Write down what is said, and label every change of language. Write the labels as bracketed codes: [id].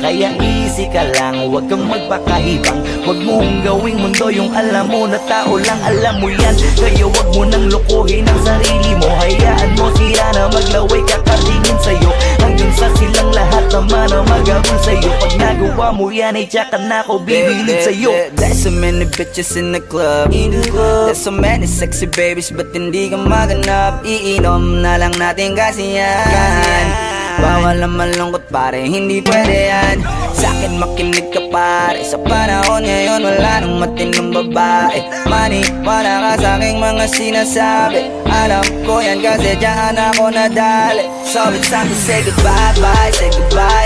[tl] Kaya easy ka lang, huwag kang magpakahibang. Huwag mong gawing mundo yung alam mo na tao lang alam mo yan. Kaya huwag mo nang lokohin ang sarili mo. Hayaan mo sila na maglaway kakartingin sa'yo, hanggang sa silang lahat naman ang mag-abol sa'yo. Pag nagawa mo yan ay tsaka na ako bibilid sa'yo. [en] There's so many bitches in the club. There's so many sexy babies, but [tl] hindi ka maganap. Iinom na lang natin kasi yan. Bawal naman lungkot pare, hindi pwede yan. Sa'kin makinig ka pare, sa panahon ngayon wala nang matinong babae. Maniwala ka sa'king mga sinasabi, alam ko yan kasi dyan ako nadali. [en] So it's time to say goodbye, bye, say goodbye.